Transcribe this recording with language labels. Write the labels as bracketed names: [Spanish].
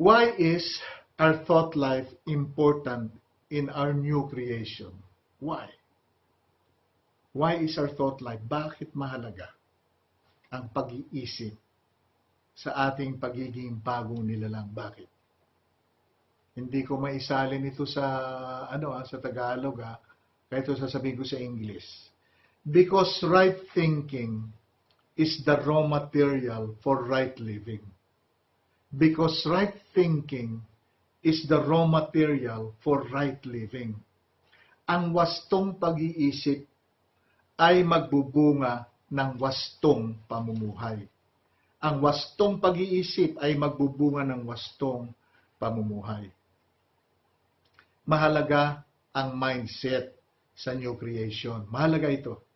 [English] Why is our thought life important in our new creation? Why? Why is our thought life? [Filipino] Bakit mahalaga ang pag-iisip sa ating pagiging bagong nilalang? Bakit? Hindi ko maisalin ito sa sa Tagalog kaya ito sasabihin ko sa English. [English] Because right thinking is the raw material for right living. Because right thinking is the raw material for right living. [Filipino] Ang wastong pag-iisip ay magbubunga ng wastong pamumuhay. Ang wastong pag-iisip ay magbubunga ng wastong pamumuhay. Mahalaga ang mindset sa new creation. Mahalaga ito.